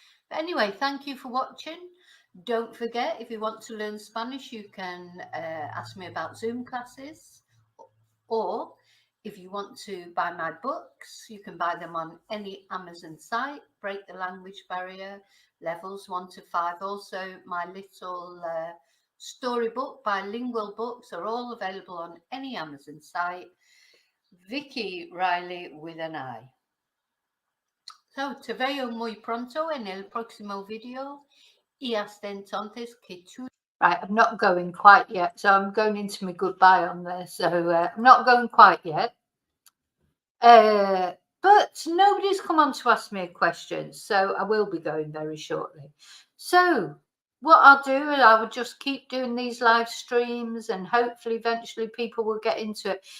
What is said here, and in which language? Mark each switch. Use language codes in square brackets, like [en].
[en] But anyway, thank you for watching. Don't forget, if you want to learn Spanish, you can ask me about Zoom classes, or if you want to buy my books, you can buy them on any Amazon site. Break the Language Barrier, levels 1 to 5. Also, my little storybook, bilingual books, are all available on any Amazon site. Vicky Riley with an I. So, [es] te veo muy pronto en el próximo video. Y hasta entonces que tú... [en] Right, I'm not going quite yet. So I'm going into my goodbye on there. So I'm not going quite yet. But nobody's come on to ask me a question. So I will be going very shortly. So what I'll do is I will just keep doing these live streams, and hopefully eventually people will get into it.